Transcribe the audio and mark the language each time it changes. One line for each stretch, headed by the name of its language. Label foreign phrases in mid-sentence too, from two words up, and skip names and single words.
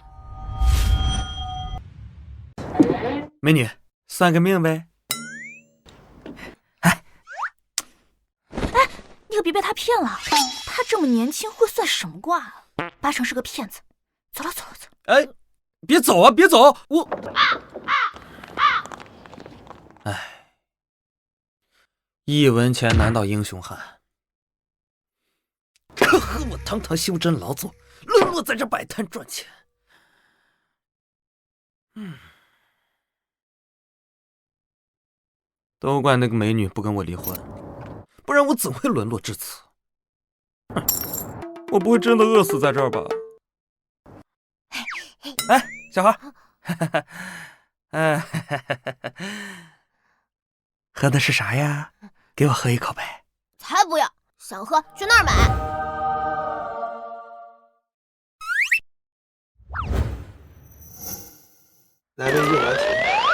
Chinese: 美女，算個命唄。哎，你可別被他騙了，他這麼年輕會算什麼卦啊？八成是個騙子。走了走了走。哎，別走啊，別走！我……哎。一文錢難倒英雄漢，可和我堂堂修真勞作，淪落在這擺攤賺錢。都怪那個美女不跟我離婚，不然我怎會淪落至此？我不會真的餓死在這兒吧？哎，小孩，喝的是啥呀？給我喝一口唄。才不要，想喝去那兒買。來杯熱拿鐵。